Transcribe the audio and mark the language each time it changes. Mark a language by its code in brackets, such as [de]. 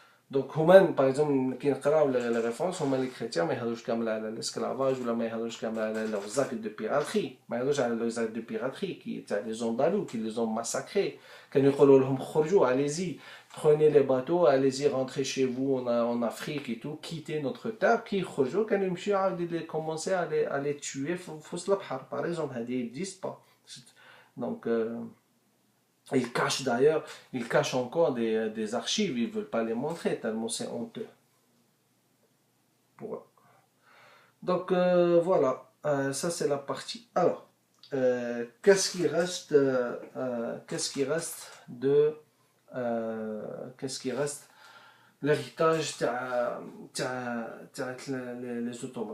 [fr] Donc, par exemple, qui [ar] نقراو [fr] les références, les chrétiens [ar] ما يهضروش كامل على [fr] l'esclavage [ar] ولا ما يهضروش كامل على [fr] leurs actes de piraterie. [ar] ما يهضروش على [fr] leurs actes de piraterie qui les Andalous qui les ont massacrés. [ar] كانوا يقولوا لهم خرجوا, [fr] allez-y, prenez les bateaux, allez-y, rentrez chez vous en Afrique et tout, quittez notre terre. [ar] Qui خرجوا كانوا يمشيو عاود [fr] commencer à les tuer [ar] في وسط البحر. [fr] Par exemple, [ar] هذه [fr] n'existe pas. Donc ils cachent encore des archives, ils ne veulent pas les montrer, tellement c'est honteux. Pour eux. Donc voilà, ça c'est la partie. Alors, qu'est-ce qui reste l'héritage تاع les Ottomans.